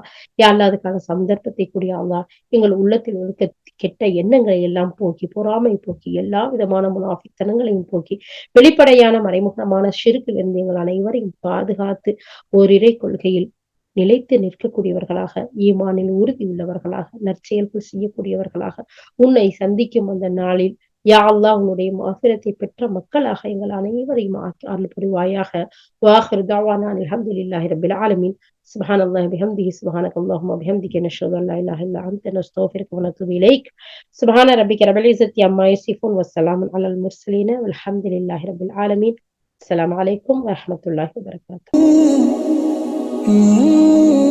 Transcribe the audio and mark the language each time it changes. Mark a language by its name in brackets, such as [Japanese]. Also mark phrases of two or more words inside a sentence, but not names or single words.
[Arabic] يا الله, [Tamil] அதுக்கான சந்தர்ப்பத்தை கூடிய அல்லாஹ். எங்கள் உள்ளத்தில் இருக்க கெட்ட எண்ணங்களை எல்லாம் போக்கி, பொறாமை போக்கி, எல்லா விதமான முனாஃபித்தனங்களையும் போக்கி, வெளிப்படையான மறைமுகமான ஷிர்க்கிலிருந்து எங்கள் அனைவரையும் பாதுகாத்து ஓரிரை கொள்கையில் நிலைத்து நிற்கக்கூடியவர்களாக, ஈமானில் உறுதி உள்ளவர்களாக, நற்செயல்கள் செய்யக்கூடியவர்களாக, உன்னை சந்திக்கும் அந்த நாளில் [Arabic] يا الله [Tamil] உன்னுடைய மஃபிரத்தை பெற்ற மக்களாக எங்கள் அனைவரையும் அருள் புரிவாயாக. [Arabic] وآخر دعوانا الحمد لله رب العالمين. سبحان الله بحمده سبحانك اللهم وبحمدك نشهد أن لا إله إلا أنت نستغفرك ونتوب إليك سبحان ربك رب العزة عما يصفون والسلام على المرسلين والحمد لله رب العالمين السلام عليكم ورحمة الله وبركاته